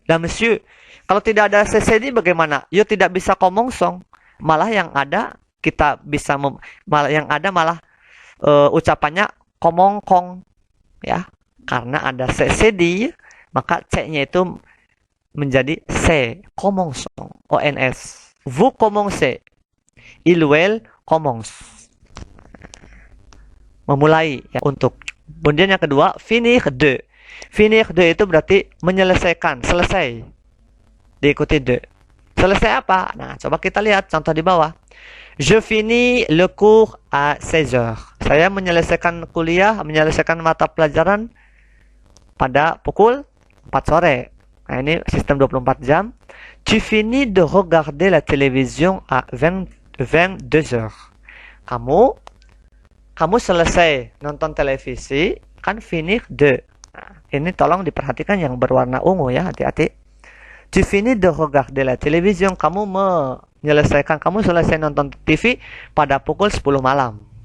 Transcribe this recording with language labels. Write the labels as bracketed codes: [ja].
[id] Dan monsieur, kalau tidak ada CCD bagaimana? Yo tidak bisa commençons. Malah yang ada kita bisa malah ucapannya komongkong, ya, karena ada CCD, maka C-nya itu menjadi C, commençons, ONS. [fr] Vous commencez, il ou elle commence. [id] Memulai, ya, untuk. Kemudian yang kedua, [fr] finir de. Finir de [id] itu berarti menyelesaikan, selesai. Diikuti de. Selesai apa? Nah, coba kita lihat contoh di bawah. [fr] Je finis le cours à 16 heures. [id] Saya menyelesaikan kuliah, menyelesaikan mata pelajaran pada pukul 4 sore. Nah, ini sistem 24 jam. [fr] Tu finis de regarder la télévision à 22 heures. [id] Kamu selesai nonton televisi, kan [fr] finir de. [id] Nah, ini tolong diperhatikan yang berwarna ungu ya, hati-hati. [fr] Tu finis de regarder la télévision. [id] Kamu selesai nonton TV pada pukul 10 malam.